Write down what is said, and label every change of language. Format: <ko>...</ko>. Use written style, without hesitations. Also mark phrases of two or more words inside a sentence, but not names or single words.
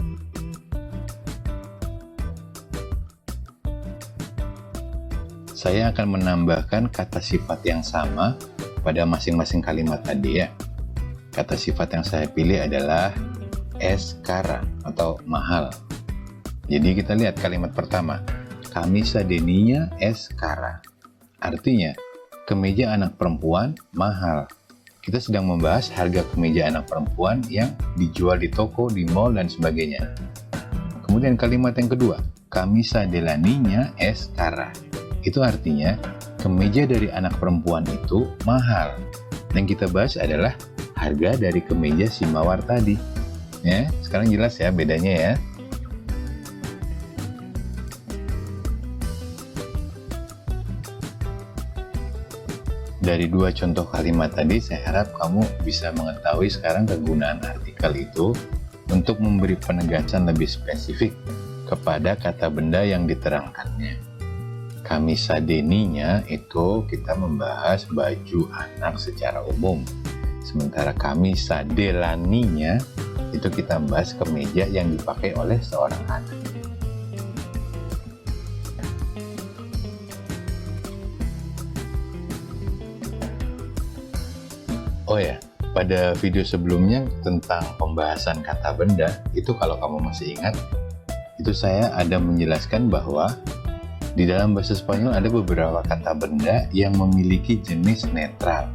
<id>Saya akan menambahkan kata sifat yang sama pada masing-masing kalimat tadi ya. Kata sifat yang saya pilih adalah</id> <es>es cara</es> <id>atau mahal. Jadi kita lihat kalimat pertama,</id> <es>camisa de niña es cara.</es> <id>Artinya, kemeja anak perempuan mahal. Kita sedang membahas harga kemeja anak perempuan yang dijual di toko, di mall, dan sebagainya. Kemudian kalimat yang kedua,</id> <es>camisa de la niña es cara.</es> <id>Itu artinya, kemeja dari anak perempuan itu mahal. Yang kita bahas adalah harga dari kemeja si Mawar tadi. Ya, sekarang jelas ya bedanya ya. Dari dua contoh kalimat tadi, saya harap kamu bisa mengetahui sekarang kegunaan artikel itu untuk memberi penegasan lebih spesifik kepada kata benda yang diterangkannya.</id> <es>Camisa de niña</es> <id>itu kita membahas baju anak secara umum. Sementara</id> <es>camisa de la niña</es> <id>itu kita membahas kemeja yang dipakai oleh seorang anak. Oh ya, pada video sebelumnya tentang pembahasan kata benda, itu kalau kamu masih ingat, itu saya ada menjelaskan bahwa di dalam bahasa Spanyol ada beberapa kata benda yang memiliki jenis netral.</id>